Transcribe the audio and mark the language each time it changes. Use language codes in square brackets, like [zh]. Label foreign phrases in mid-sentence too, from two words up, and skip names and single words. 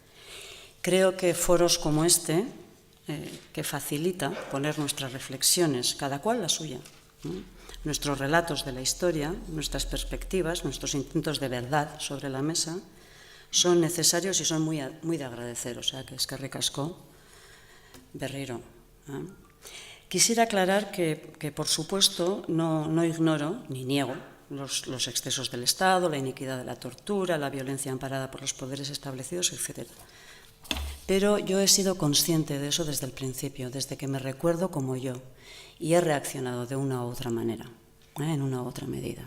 [es] Creo que foros como este, que facilita poner nuestras reflexiones, cada cual la suya, nuestros relatos de la historia, nuestras perspectivas, nuestros intentos de verdad sobre la mesa, son necesarios y son muy de agradecer. O sea, que [eu] eskerrik asko berriro. [es] Quisiera aclarar que por supuesto, no ignoro ni niego los excesos del Estado, la iniquidad de la tortura, la violencia amparada por los poderes establecidos, etc. Pero yo he sido consciente de eso desde el principio, desde que me recuerdo como yo, y he reaccionado de una u otra manera, en una u otra medida.